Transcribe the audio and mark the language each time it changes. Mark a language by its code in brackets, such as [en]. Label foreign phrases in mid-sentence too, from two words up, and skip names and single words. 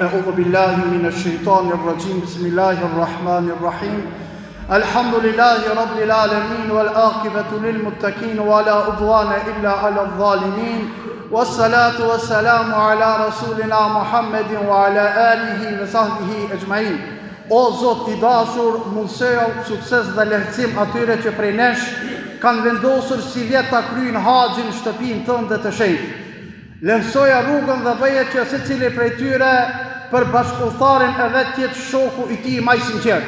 [ar] أعوذ بالله من الشيطان الرجيم. بسم الله الرحمن الرحيم. الحمد لله رب العالمين والعاقبة للمتقين ولا عدوان إلا على الظالمين والصلاة والسلام على رسولنا محمد وعلى آله وصحبه أجمعين. [sq] O Zot I dashur, mundësoj sukses dhe lehtësim atyre që prej nesh kanë vendosur si vjet ta kryejnë haxhin shtëpinë tënde të shenjtë. Lehtësoja rrugën dhe bëje që secili prej tyre për bashkëpunëtarin e vet të jetë shoku I tij më I sinqert.